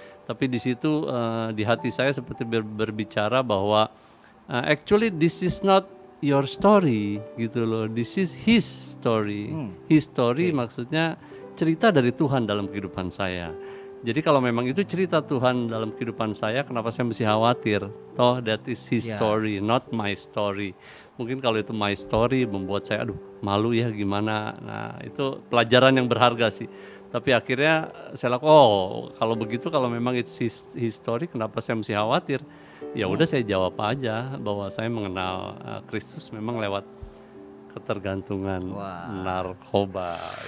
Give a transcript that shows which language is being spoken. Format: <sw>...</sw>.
<id>Tapi di situ di hati saya seperti berbicara bahwa</id> <en>actually this is not your story</en> <id>gitu loh,</id> <en>this is his story. His story</en> <id>maksudnya cerita dari Tuhan dalam kehidupan saya. Jadi kalau memang itu cerita Tuhan dalam kehidupan saya, kenapa saya mesti khawatir? Toh</id> <en>that is his story, not my story.</en> <id>Mungkin kalau itu</id> <en>my story</en> <id>membuat saya malu ya gimana. Nah, itu pelajaran yang berharga sih. Tapi akhirnya saya kalau begitu, kalau memang</id> <en>it's his story,</en> <id>kenapa saya mesti khawatir? Ya udah, saya jawab aja bahwa saya mengenal Kristus memang lewat ketergantungan narkoba.</id>